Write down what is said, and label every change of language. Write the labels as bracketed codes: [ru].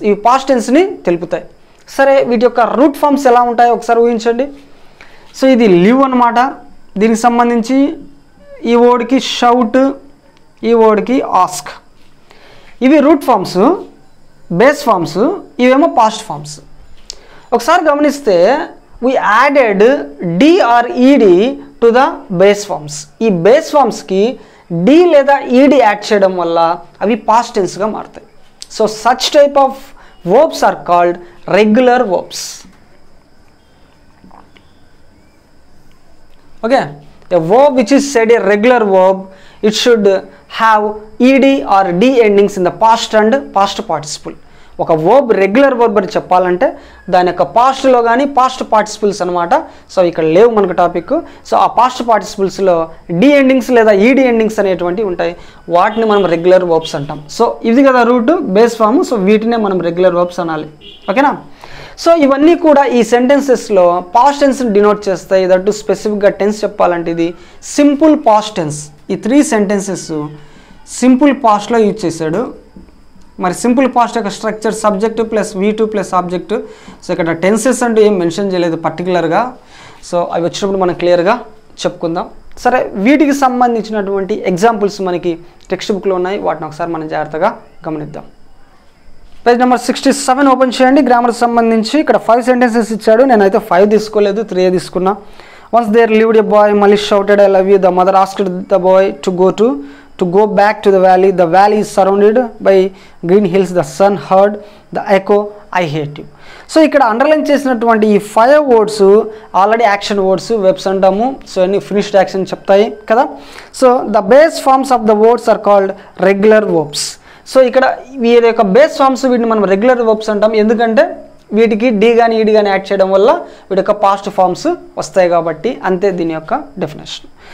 [te] ఇవి పాస్ట్ టెన్స్ని తెలుపుతాయి. సరే, వీటి యొక్క రూట్ ఫామ్స్ ఎలా ఉంటాయో ఒకసారి ఊహించండి. సో ఇది లివ్ అనమాట. దీనికి సంబంధించి ఈ వర్డ్కి షౌట్, ఈ వర్డ్కి ఆస్క్. ఇవి రూట్ ఫామ్స్, బేస్ ఫామ్స్, ఇవేమో పాస్ట్ ఫామ్స్. ఒకసారి గమనిస్తే [en] we added d or ed to the base forms. [te] ఈ బేస్ ఫామ్స్కి d లేదా ed యాడ్ చేయడం వల్ల అవి పాస్ట్ టెన్స్గా మారుతాయి. [en] So such type of verbs are called regular verbs. Okay, a verb which is said a regular verb, it should have ed or d endings in the past and past participle. [te] ఒక verb regular verb అని చెప్పాలంటే దాని యొక్క పాస్ట్లో కానీ past participles అనమాట. So ఇక్కడ లేవు మనకు టాపిక్. సో ఆ పాస్ట్ పార్టిసిపుల్స్లో డి ఎండింగ్స్ లేదా ఈడి ఎండింగ్స్ అనేటువంటివి ఉంటాయి, వాటిని మనం రెగ్యులర్ వర్బ్స్ అంటాం. సో ఇది కదా రూట్, బేస్ ఫామ్. సో వీటినే మనం రెగ్యులర్ వర్బ్స్ అనాలి. ఓకేనా. సో ఇవన్నీ కూడా ఈ సెంటెన్సెస్లో పాస్ట్ టెన్స్ని డినోట్ చేస్తాయి. దట్టు స్పెసిఫిక్గా టెన్స్ చెప్పాలంటే ఇది సింపుల్ పాస్ట్ టెన్స్. ఈ 3 సెంటెన్సెస్ సింపుల్ పాస్ట్లో యూజ్ చేశాడు. మరి సింపుల్ పాస్ట్ యొక్క structure subject plus V2 plus object. So ఇక్కడ టెన్సెస్ అంటూ ఏం మెన్షన్ చేయలేదు పర్టికులర్గా. సో అవి వచ్చినప్పుడు మనం క్లియర్గా చెప్పుకుందాం. సరే, వీటికి సంబంధించినటువంటి ఎగ్జాంపుల్స్ మనకి టెక్స్ట్ బుక్లో ఉన్నాయి, వాటిని ఒకసారి మనం జాగ్రత్తగా గమనిద్దాం. పేజ్ నెంబర్ 67 ఓపెన్ చేయండి. గ్రామర్కి సంబంధించి ఇక్కడ 5 సెంటెన్సెస్ ఇచ్చాడు. నేనైతే 5 తీసుకోలేదు, 3 తీసుకున్నా. [en] once there lived a boy, [te] మళ్ళీ [en] Shouted I love you. The mother asked the boy to go back to the valley. The valley is surrounded by green hills. The sun heard the echo, I hate you. [te] So ఇక్కడ underline చేసినటువంటి ఈ 5 words already action words, webs అంటాము. So అన్ని finished action చెప్తాయి కదా. [en] So the base forms of the words are called regular verbs. [te] So ఇక్కడ వీరి యొక్క బేస్ ఫార్మ్స్, వీటిని మనం రెగ్యులర్ వర్బ్స్ అంటాం. ఎందుకంటే వీటికి డి కానీ ఈడి కానీ యాడ్ చేయడం వల్ల వీటి యొక్క పాస్ట్ ఫార్మ్స్ వస్తాయి కాబట్టి, అంతే దీని యొక్క డెఫినేషన్.